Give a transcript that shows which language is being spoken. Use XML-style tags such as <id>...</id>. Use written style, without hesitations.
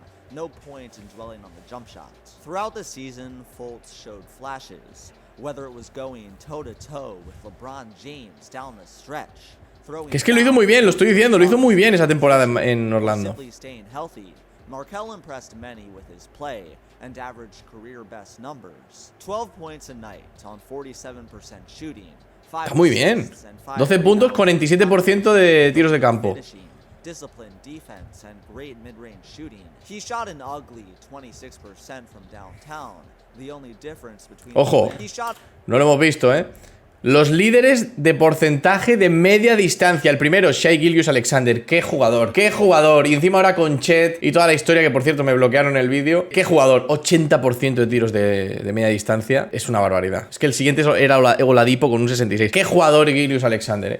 <en>No point in dwelling on the jump shot. Throughout the season, Fultz showed flashes, whether it was going toe-to-toe with LeBron James down the stretch.</en> <es>Que es que lo hizo muy bien, lo estoy diciendo, lo hizo muy bien esa temporada en Orlando.</es> <en>Markelle impressed many with his play and averaged career best numbers. 12 points a night on 47% shooting.</en> <es>Está muy bien. 12 puntos, 47% de tiros de campo.</es> <en>Disciplined defense and great mid-range shooting. He shot an ugly 26% from downtown. The only difference between</en> <es>Ojo, no lo hemos visto, ¿eh? Los líderes de porcentaje de media distancia. El primero, Shai Gilgeous-Alexander. ¡Qué jugador! ¡Qué jugador! Y encima ahora con Chet y toda la historia, que por cierto me bloquearon el vídeo. ¡Qué jugador! 80% de tiros de media distancia. Es una barbaridad. Es que el siguiente era Oladipo con un 66. ¡Qué jugador Gilgeous-Alexander!</es>